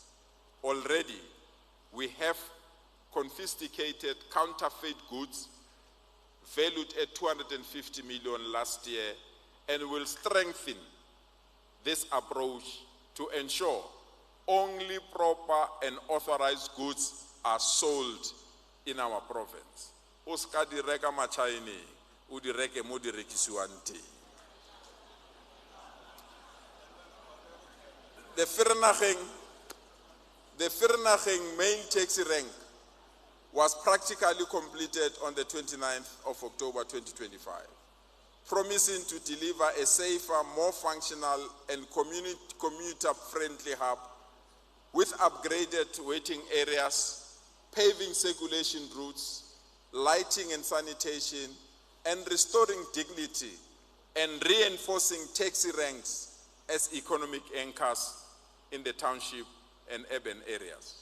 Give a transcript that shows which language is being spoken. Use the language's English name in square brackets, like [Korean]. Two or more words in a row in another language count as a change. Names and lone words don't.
[English] Already, we have confiscated counterfeit goods valued at 250 million last year, and will strengthen this approach to ensure only proper and authorized goods are sold in our province. [Tswana] O ska di reka machaini, o di reke mo di rekisiwang teng. [English] The Vereeniging main taxi rank was practically completed on the 29th of October 2025, promising to deliver a safer, more functional and commuter-friendly hub with upgraded waiting areas, paving circulation routes, lighting and sanitation, and restoring dignity and reinforcing taxi ranks as economic anchors in the township and urban areas.